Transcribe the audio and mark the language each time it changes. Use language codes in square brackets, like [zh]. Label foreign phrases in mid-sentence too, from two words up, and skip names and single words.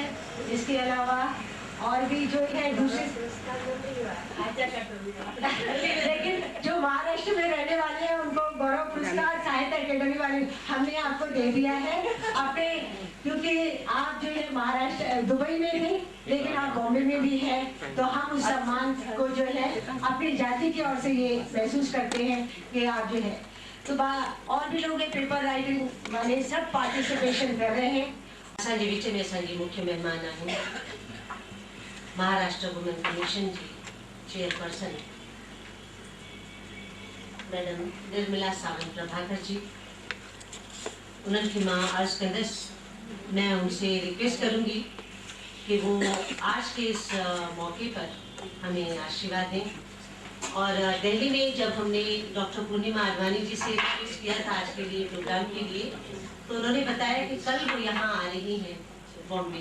[hi] इसके अलावा और भी जो है दूसरे लेकिन जो महाराष्ट्र में रहने वाले हैं उनको गौरव पुरस्कार साहित्य अकेडमी वाले हमने आपको दे दिया है अपने, क्योंकि आप जो है महाराष्ट्र दुबई में नहीं लेकिन आप बॉम्बे में भी है, तो हम उस सम्मान को जो है अपनी जाति की ओर से ये महसूस करते हैं कि आप जो है। तो और भी लोग [en] paper writing [hi] वाले सब पार्टिसिपेशन कर रहे हैं। [sd] असांजे विच में असांजी मुख्य मेहमान आहिनि महाराष्ट्र वुमेन कमीशन जी चेयरपर्सन मैडम निर्मला सावंत प्रभाकर जी, उन्हनि खे मां अर्ज़ कंदसि, [hi] मैं उनसे रिक्वेस्ट करूंगी कि वो आज के इस मौके पर हमें आशीर्वाद दें। और दिल्ली में जब हमने डॉक्टर पूर्णिमा आडवाणी जी से रिक्वेस्ट किया था आज के लिए प्रोग्राम के लिए, तो उन्होंने बताया कि कल वो यहाँ आ रही हैं बॉम्बे।